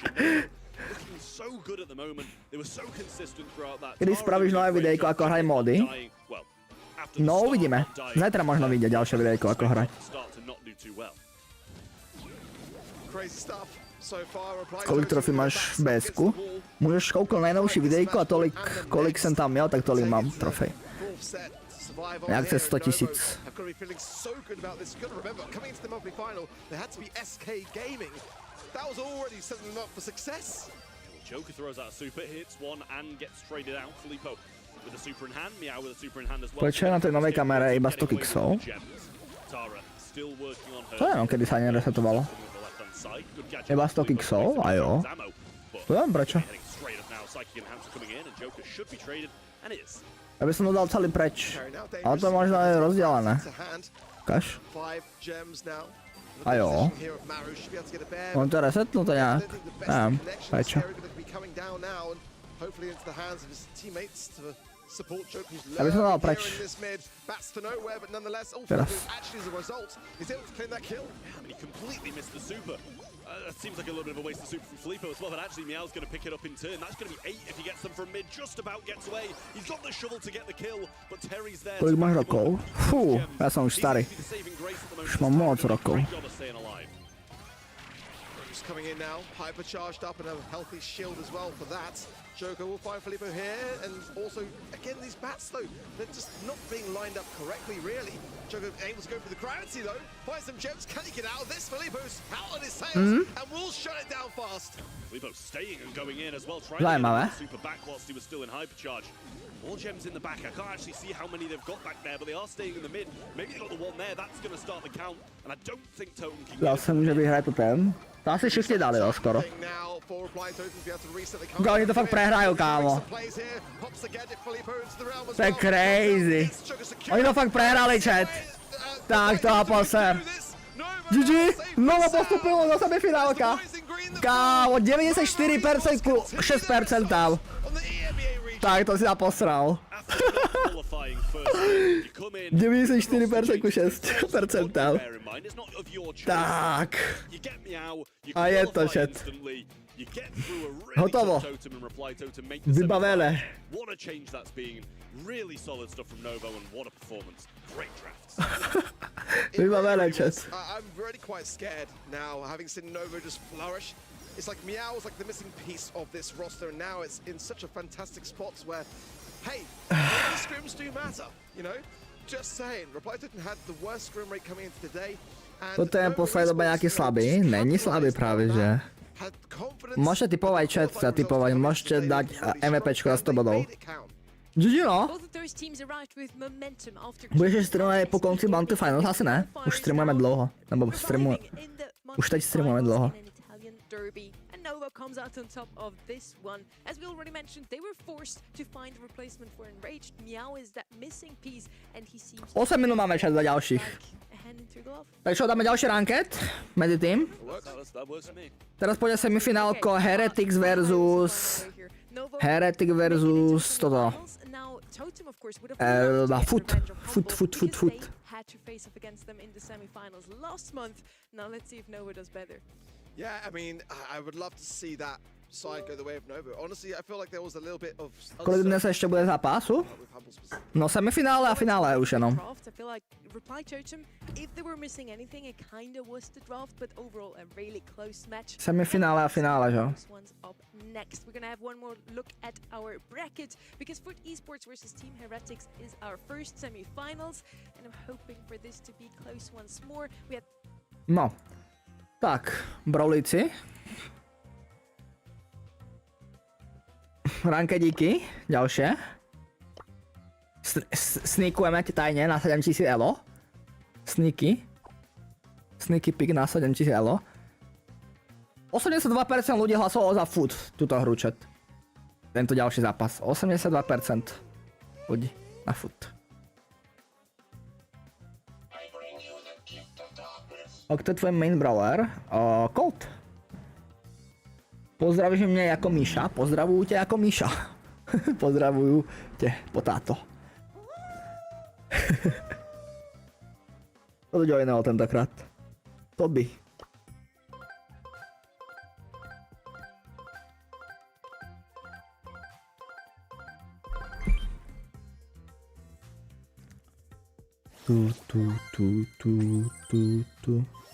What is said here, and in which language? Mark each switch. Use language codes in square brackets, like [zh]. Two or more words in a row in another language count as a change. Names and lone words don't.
[sk] Kdy spravíš nové videjko, ako hraj mody? No uvidíme. Zajtra možno vyjde ďalšie videjko, ako hrať. [cs] Kolik trofí máš v BS-ku? Môžeš kouknout najnovší videjko a tolik, kolik jsem tam měl, tak tolik mám trofej. Jak se 100 000. [en] Joker throws out a super, hits one and gets traded out. Filippo with a super in hand, Meow with a super in hand as well. [cs] Proč je na té nové kamere iba 100 kixov? [sk] To jenom, kedy sa neresetovalo. Iba 100 kixov? A jo. To neviem prečo. Ja by som to dal celý preč. Ale to je možno aj rozdelené. Ukáž. A jo. [cs] On to resetnuté nějak. Nevím, prečo. [sk] Ja by som dal preč. Teraz. [en] That seems like a little bit of a waste of super from Filippo as well, but actually Meow's going to pick it up in turn. That's going to be 8 if he gets them from mid. Just about gets away. He's got the shovel to get the kill, but Terry's there. [sk] Kolik máš rokov? Fú, ja som už starý. Už mám moc rokov. [en] Coming in now, hypercharged up and a healthy shield as well for that. Joker will find Filippo here, and also, again, these bats though, they're just not being lined up correctly, really. Joker able to go for the gravity though, finds some gems, can he get out of this? Filippo's out on his tails, and will shut it down fast. Filippo staying and going in as well, trying to get the super back whilst he was still in hypercharge. More gems in the back. I can't actually see how many they've got back there, but they are staying in the mid. Maybe they got the one there. That's going to start the count. And I don't think Totem can get [cs] Zase může vyhrát tu ten. To asi všichni dali, jo, skoro. Oni to fakt prehrajou, kámo. To je crazy. [sk] Oni to fakt prehráli, chat. Tak to a poser. GG, Nova postupilo do semifinálka. Kámo, 94% ku 6% tam. Tak to si naposral. 94% ku 6% tam. Tak. A je to, chat. Hotovo. Vybavené. [en] Really solid stuff from Novo and what a performance. Great drafts. [sk] Vybavené, chat. [en] I'm really quite scared now, having seen Novo just flourish. It's like Meow was like the missing piece of this roster, and now it's in such a fantastic spot where, hey, the scrims do matter, you know? Just saying, Reply Totem had the worst scrim rate coming into today. [cs] Toto je poslední doba nějaký slabý? Není slabý právě, že? [sk] Môžete typovať, chat, sa typovať, môžete dať MVPčko za 100 bodov. GG, no. Budeš streamovať po konci Bounty Finals? [cs] Asi ne. Už streamujeme dlouho. Nebo už teď streamujeme dlouho. [en] Nova comes out on top of this one. As we already mentioned, they were forced to find a replacement for Enraged. Meow is that missing piece and he seems [sk] 8 minút máme čas za ďalších. Tak čo, dáme ďalší ranket medzi tým. Teraz pôjde semifinálko Heretics versus toto. [en] Foot. Had to face up against them in the semifinals last month. Now let's see if Nova does better. Yeah, I mean, I would love to see that side go the way of Nova. Honestly, I feel like there was a little bit of... [sk] Kolik dnes ešte bude zápasu? No semifinále a finále už jenom. [en] I feel like Reply Totem, if they were missing anything, it kinda was the draft, but overall a really close match. [sk] Semifinále a finále, jo? [en] Up next, we're gonna have one more look at our bracket because Foot Esports versus Team Heretics is our first semifinals, and I'm hoping for this to be close once more. We had... [sk] No. Tak, brawlíci. Rankedíky, ďalšie. Sneakujeme tajne na 7000 elo. [en] Sneaky pick [sk] na 7000 elo. 82% ľudí hlasovalo za Foot, túto hru, chat. Tento ďalší zápas. 82% ľudí na Foot. Kto je tvoj [en] main brawler? [sk] Colt. [cs] Pozdravíš mě jako Míša? Pozdravuju tě jako Míša. Pozdravuju tě, potáto. To joinoval tentokrát. Toby. Tu.